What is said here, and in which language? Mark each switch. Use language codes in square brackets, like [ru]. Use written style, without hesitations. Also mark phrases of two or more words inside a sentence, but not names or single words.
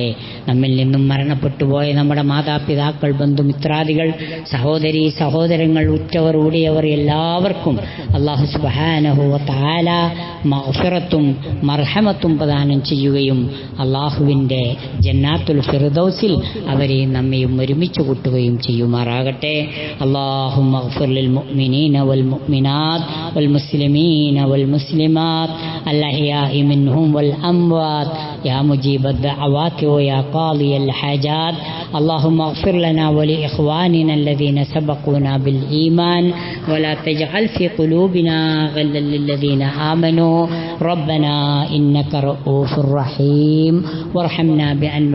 [ml] നമ്മിൽ നിന്നും മരണപ്പെട്ടുപോയ നമ്മുടെ മാതാപിതാക്കൾ, ബന്ധുമിത്രാദികൾ, സഹോദരീ സഹോദരങ്ങൾ, ഉറ്റവർ ഊടിയവർ എല്ലാവർക്കും അല്ലാഹു [ar] سبحانه وتعالى [ml] മഗ്ഫിറത്തും മർഹമത്തും പ്രദാനം ചെയ്യുകയും അല്ലാഹുവിൻ്റെ ജന്നാത്തുൽ ഫിർദൗസിൽ അവരെയും നമ്മയും ഒരുമിച്ച് കൂട്ടുകയും ചെയ്യുമാറാകട്ടെ. [ar] اللهم اغفر للمؤمنين والمؤمنات والمسلمين والمسلمات الأحياء منهم والأموات يا مجيب الدعوات ويا قاضي الحاجات. اللهم اغفر لنا ولإخواننا الذين سبقونا بالإيمان ولا تجعل في قلوبنا غلا للذين آمنوا ربنا إنك رؤوف رحيم وارحمنا بأن